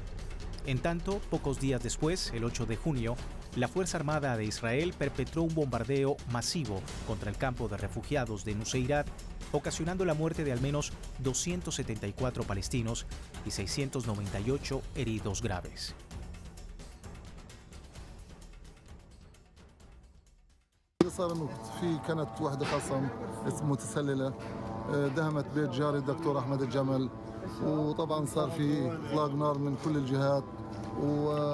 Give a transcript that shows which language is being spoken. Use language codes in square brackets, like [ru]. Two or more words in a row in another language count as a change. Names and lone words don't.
[es] En tanto, pocos días después, el 8 de junio, la Fuerza Armada de Israel perpetró un bombardeo masivo contra el campo de refugiados de Nuseirat, ocasionando la muerte de al menos 274 palestinos y 698 heridos graves. [ar] صار انه في كانت وحده خاصه متسلله دهمت بيت جاري الدكتور احمد الجمل وطبعا صار في اطلاق نار من كل الجهات و